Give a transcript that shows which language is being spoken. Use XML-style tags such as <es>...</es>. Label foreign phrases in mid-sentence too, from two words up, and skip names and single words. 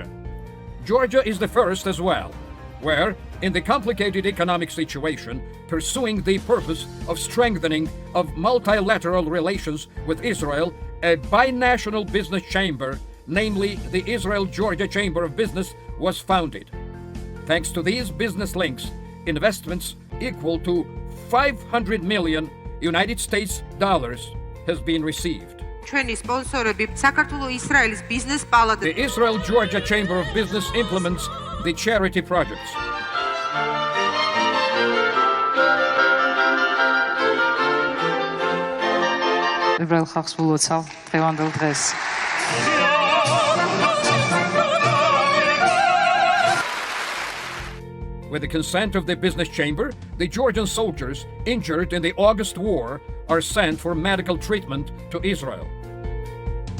<en>Georgia is the first as well, where, in the complicated economic situation, pursuing the purpose of strengthening of multilateral relations with Israel, a binational business chamber, namely the Israel-Georgia Chamber of Business, was founded. Thanks to these business links, investments equal to $500 million United States dollars has been received.</en> <ka>ჩვენი სპონსორები საქართველოს-ისრაელის ბიზნეს პალატა.</ka> <en>The Israel-Georgia Chamber of Business implements the charity projects.</en> <ka>ებრაელ ხალხს ულოცავ დღევანდელ დღეს.</ka> <en>With the consent of the business chamber, the Georgian soldiers injured in the August war are sent for medical treatment to Israel.</en>